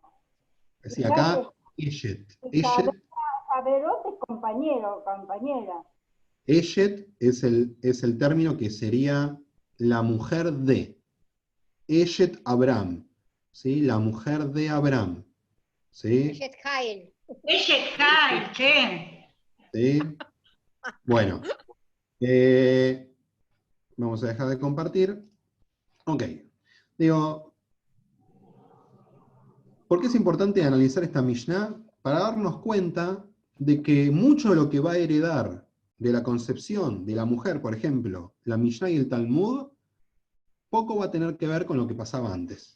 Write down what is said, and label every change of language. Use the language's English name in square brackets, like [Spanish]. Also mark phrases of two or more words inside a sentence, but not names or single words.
[Spanish] Sí, acá, Eshet. Javerot es compañero, compañera. Eshet es el término que sería la mujer de. Eshet Abraham, ¿sí? La mujer de Abraham, ¿sí? Eshet Jael. Eshet Jael, che. ¿Sí? Bueno, vamos a dejar de compartir. Ok, digo, ¿por qué es importante analizar esta Mishnah? Para darnos cuenta de que mucho de lo que va a heredar de la concepción de la mujer, por ejemplo, la Mishnah y el Talmud, poco va a tener que ver con lo que pasaba antes.